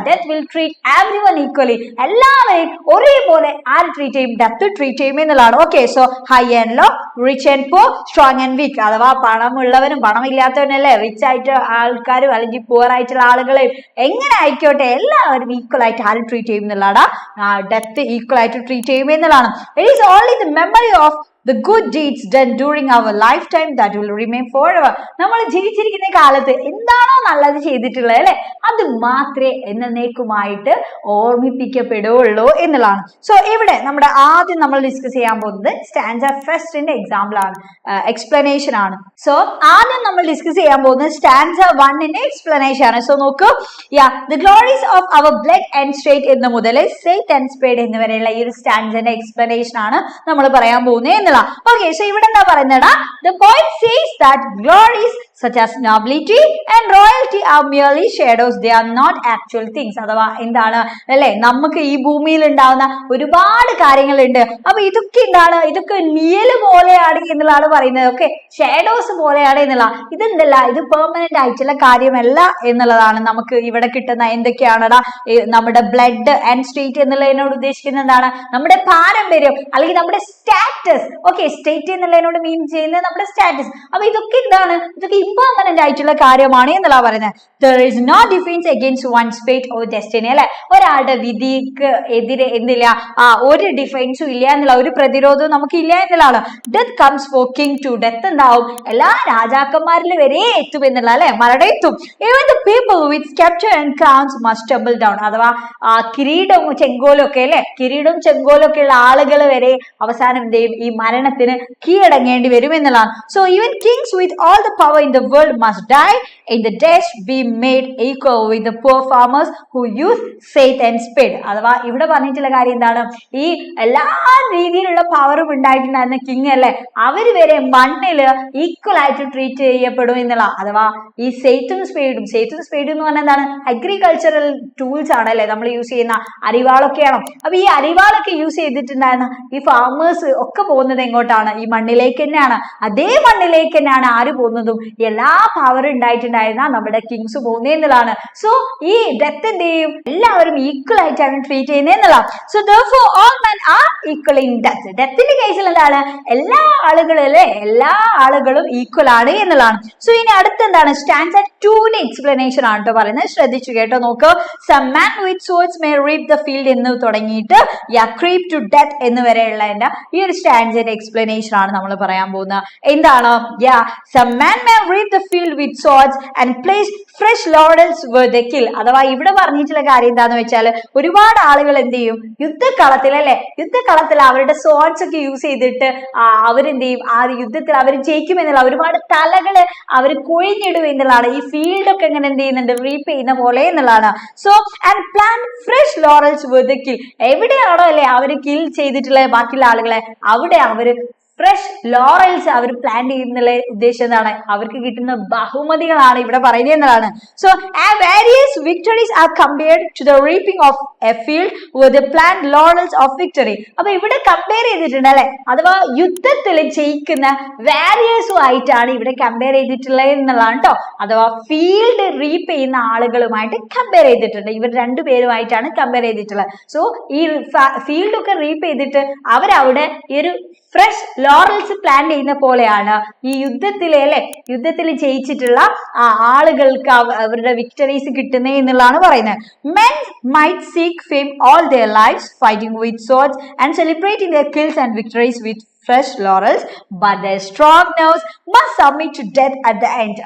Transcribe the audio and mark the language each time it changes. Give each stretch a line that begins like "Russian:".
English: death will treat everyone equally,
Malayalam: എല്ലാവരെയും ഒരേപോലെ ആര് ട്രീറ്റ് ചെയ്യും, ഡെത്ത് ട്രീറ്റ് ചെയ്യും എന്നുള്ളതാണ്. Okay, so
English: high and low, rich and poor, strong and weak,
Malayalam: അഥവാ പണമുള്ളവനും പണമില്ലാത്തവനല്ലേ, റിച്ച് ആയിട്ട് ആൾക്കാരും അല്ലെങ്കിൽ പൂർ ആയിട്ടുള്ള ആളുകളെയും എങ്ങനെ ആയിക്കോട്ടെ എല്ലാവരും ഈക്വൽ ആയിട്ട് ആര് ട്രീറ്റ് ചെയ്യും എന്നുള്ളതാണ്, ഡെത്ത് ഈക്വൽ ആയിട്ട് ട്രീറ്റ് ചെയ്യും എന്നുള്ളതാണ്.
English: It is only the memory of the good deeds done during our lifetime that will remain forever.
Malayalam: നമ്മൾ ജീവിച്ചിരിക്കുന്ന കാലത്ത് എന്താണോ നല്ലത് ചെയ്തിട്ടുള്ളത് അല്ലെ അത് മാത്രമേ എന്നേക്കുമായിട്ട് ഓർമ്മിപ്പിക്കപ്പെടുകയുള്ളൂ എന്നുള്ളതാണ്. സോ ഇവിടെ നമ്മുടെ ആദ്യം നമ്മൾ ഡിസ്കസ് ചെയ്യാൻ പോകുന്നത് സ്റ്റാൻസ ഫസ്റ്റിന്റെ എക്സാമ്പിൾ ആണ്, എക്സ്പ്ലനേഷൻ ആണ്. സോ ആദ്യം നമ്മൾ ഡിസ്കസ് ചെയ്യാൻ പോകുന്നത് സ്റ്റാൻസ 1ന്റെ എക്സ്പ്ലനേഷൻ ആണ്. സോ നോക്കൂ,
English: the glories of our blood and state
Malayalam: എന്ന് മുതൽ സേറ്റ് ആൻഡ് സ്പേഡ് എന്നിവരെയുള്ള ഈ ഒരു സ്റ്റാൻസന്റെ എക്സ്പ്ലനേഷൻ ആണ് നമ്മൾ പറയാൻ പോകുന്നത്.
English: Okay, so
Malayalam: ഇവിടെ എന്താ പറയുന്നത്,
English: the poet says that glories such as nobility and royalty are merely shadows, they are not actual things.
Malayalam: അഥവാ എന്താണ് അല്ലെ, നമുക്ക് ഈ ഭൂമിയിൽ ഉണ്ടാവുന്ന ഒരുപാട് കാര്യങ്ങളുണ്ട്, അപ്പൊ ഇതൊക്കെ എന്താണ്, ഇതൊക്കെ നിഴല് പോലെയാണ് എന്നുള്ളതാണ് പറയുന്നത്. ഓക്കെ, ഷാഡോസ് പോലെയാണ് എന്നുള്ള, ഇതെന്തല്ല, ഇത് പെർമനന്റ് ആയിട്ടുള്ള കാര്യമല്ല എന്നുള്ളതാണ്. നമുക്ക് ഇവിടെ കിട്ടുന്ന എന്തൊക്കെയാണടാ, നമ്മുടെ ബ്ലഡ് ആൻഡ് സ്റ്റേറ്റ് എന്നുള്ളതിനോട് ഉദ്ദേശിക്കുന്നത് എന്താണ്, നമ്മുടെ പാരമ്പര്യം അല്ലെങ്കിൽ നമ്മുടെ സ്റ്റാറ്റസ്. ഓക്കെ, സ്റ്റേറ്റ് എന്നുള്ളതിനോട് മീൻ ചെയ്യുന്നത് നമ്മുടെ സ്റ്റാറ്റസ്. അപ്പൊ ഇതൊക്കെ എന്താണ്, ഇതൊക്കെ ഇംപെർമനന്റ് ആയിട്ടുള്ള കാര്യമാണ് എന്നുള്ള പറയുന്നത്.
English: There is no defense against one's fate or destiny
Malayalam: അല്ലെ, ഒരാളുടെ വിധിക്ക് എതിരെ എന്തില്ല, ഒരു ഡിഫൻസും ഇല്ല എന്നുള്ള, ഒരു പ്രതിരോധവും നമുക്ക് ഇല്ല എന്നുള്ളതാണ്.
English: Death comes for king too,
Malayalam: death എന്താവും എല്ലാ രാജാക്കന്മാരിൽ വരെ എത്തും എന്നുള്ള അല്ലെ, മരണം എത്തും.
English: Even the people with scepter and crowns must tumble down,
Malayalam: അഥവാ കിരീടവും ചെങ്കോലും ഒക്കെ അല്ലെ, കിരീടവും ചെങ്കോലും ഒക്കെ ഉള്ള ആളുകൾ വരെ അവസാനം എന്ത് ചെയ്യും, ഈ മരണത്തിന് കീഴടങ്ങേണ്ടി വരും എന്നുള്ളതാണ്.
English: So even kings with all the power in the world must die in the dash be made equal with the poor farmers who use scythe and spade.
Malayalam: അഥവാ ഇവിടെ പറഞ്ഞിട്ടുള്ള കാര്യം എന്താണ്, ഈ എല്ലാ രീതിയിലുള്ള പവറും ഉണ്ടായിട്ടുണ്ടായിരുന്ന കിങ് അല്ലെ, അവര് വരെ മണ്ണില് ഈക്വൽ ആയിട്ട് ട്രീറ്റ് ചെയ്യപ്പെടും എന്നുള്ള. അഥവാ ഈ സെയ്ത്തും സ്പേഡും എന്ന് പറഞ്ഞാൽ എന്താണ്, അഗ്രികൾച്ചറൽ ടൂൾസ് ആണ് അല്ലെ, നമ്മൾ യൂസ് ചെയ്യുന്ന അരിവാളൊക്കെയാണ്. അപ്പൊ ഈ അരിവാളൊക്കെ യൂസ് ചെയ്തിട്ടുണ്ടായിരുന്ന ഈ ഫാമേഴ്സ് ഒക്കെ പോകുന്നത് എങ്ങോട്ടാണ്, ഈ മണ്ണിലേക്ക് തന്നെയാണ്. അതേ മണ്ണിലേക്ക് തന്നെയാണ് ആര് പോകുന്നതും, ഈ എല്ലാ പവർ ഉണ്ടായിട്ടുണ്ടായിരുന്ന നമ്മുടെ കിങ്സ് പോകുന്നേ എന്നുള്ളതാണ്. സോ ഈ ഡെത്ത് എന്ത് ചെയ്യും, എല്ലാവരും ഈക്വൽ ആയിട്ടാണ് ട്രീറ്റ് ചെയ്യുന്നത് എന്നുള്ളതാണ്.
English: So therefore all men are equal in death.
Malayalam: ഡെത്തിന്റെ കേസിൽ എന്താണ്, എല്ലാ ആളുകളും അല്ലെ, എല്ലാ ആളുകളും ഈക്വൽ ആണ് എന്നുള്ളതാണ്. സോ ഇനി അടുത്തെന്താണ്, സ്റ്റാൻസ 2ന്റെ എക്സ്പ്ലനേഷൻ ആണ് കേട്ടോ പറയുന്നത്. ശ്രദ്ധിച്ചു കേട്ടോ, നോക്ക്.
English: some man with swords may reap the field
Malayalam: എന്ന് തുടങ്ങിയിട്ട്
English: creep to death
Malayalam: എന്ന് വരെയുള്ള ഈ ഒരു സ്റ്റാൻസയുടെ എക്സ്പ്ലനേഷൻ ആണ് നമ്മൾ പറയാൻ പോകുന്നത്. എന്താണ്,
English: some man may reap the field with swords and place fresh laurels where they kill.
Malayalam: അഥവാ ഇവിടെ പറഞ്ഞിട്ടുള്ള കാര്യം എന്താന്ന് വെച്ചാൽ, ഒരുപാട് ആളുകൾ എന്ത് ചെയ്യും, യുദ്ധക്കളത്തിൽ അല്ലെ, യുദ്ധക്കളത്തിൽ അവരുടെ swords ഒക്കെ യൂസ് ചെയ്തിട്ട് അവരെന്ത് ചെയ്യും, ആ യുദ്ധത്തിൽ അവർ ജയിക്കും എന്നുള്ള ഒരുപാട് തലകള് അവർ കൊഴിഞ്ഞിടും എന്നുള്ളതാണ്. ഈ ഫീൽഡ് ഒക്കെ എങ്ങനെ എന്ത് ചെയ്യുന്നുണ്ട്, റീപ്പ് ചെയ്യുന്ന പോലെ എന്നുള്ളതാണ്.
English: So and plant fresh laurels where they kill.
Malayalam: എവിടെയാണോ അല്ലെ അവര് കിൽ ചെയ്തിട്ടുള്ള ബാക്കിയുള്ള ആളുകളെ, അവിടെ അവര് ഫ്രഷ് ലോറൽസ് അവർ പ്ലാൻ ചെയ്യുന്നുള്ള ഉദ്ദേശം എന്താണ്, അവർക്ക് കിട്ടുന്ന ബഹുമതികളാണ് ഇവിടെ പറയുന്നത് എന്നതാണ്.
English: So various victories are compared to the reaping of a field with plant laurels of victory.
Malayalam: അപ്പൊ ഇവിടെ കമ്പയർ ചെയ്തിട്ടുണ്ട് അല്ലെ, അഥവാ യുദ്ധത്തിൽ ജയിക്കുന്ന വാരിയേഴ്സും ആയിട്ടാണ് ഇവിടെ കമ്പയർ ചെയ്തിട്ടുള്ളത് എന്നുള്ളതാണ് കേട്ടോ. അഥവാ ഫീൽഡ് റീപ്പ് ചെയ്യുന്ന ആളുകളുമായിട്ട് കമ്പയർ ചെയ്തിട്ടുണ്ട്, ഇവർ രണ്ടുപേരുമായിട്ടാണ് കമ്പയർ ചെയ്തിട്ടുള്ളത്. സോ ഈ ഫീൽഡ് ഒക്കെ റീപ്പ് ചെയ്തിട്ട് അവരവിടെ ഈ ഒരു ഫ്രഷ് ലോറൽസ് പ്ലാൻ ചെയ്യുന്ന പോലെയാണ് ഈ യുദ്ധത്തിലെ അല്ലെ, യുദ്ധത്തിൽ ജയിച്ചിട്ടുള്ള ആളുകൾക്ക് അവരുടെ വിക്ടറീസ് കിട്ടുന്നേ എന്നുള്ളതാണ് പറയുന്നത്.
English: men might seek fame all their lives fighting with swords and celebrating their kills and victories with fresh laurels, but their strong nerves must submit to death at the end.